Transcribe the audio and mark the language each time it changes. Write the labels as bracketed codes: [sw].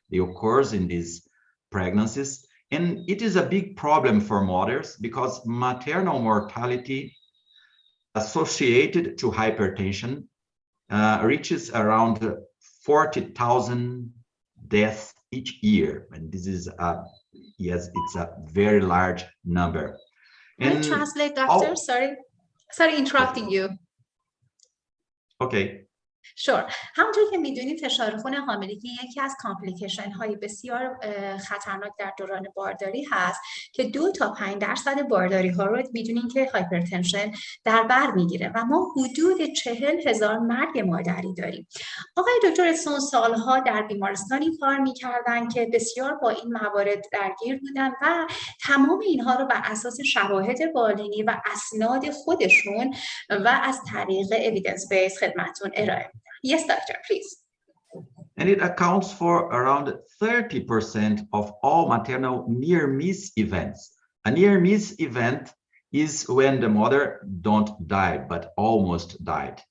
[en] They occurs in these pregnancies. And it is a big problem for mothers because maternal mortality associated to hypertension reaches around 40,000 deaths each year. And this is yes, it's a very large number. Can I translate, doctor? Sorry interrupting you. Okay. Sure. [fa] همونطور که میدونید فشار خون حاملگی یکی از کامپلیکیشن های بسیار خطرناک در دوران بارداری هست که 2 تا 5% بارداری ها رو میدونین که هایپرتنشن در بر میگیره و ما حدود 40,000 مرگ مادری داریم. آقای دکتر اسون سالها در بیمارستانی کار میکردن که بسیار با این موارد درگیر بودن و تمام اینها رو بر اساس شواهد بالینی و اسناد خودشون و از طریق evidence based خدمتتون ارائه. [en] Yes, doctor, please. And it accounts for around 30% of all maternal near-miss events. A near-miss event is when the mother don't die, but almost died.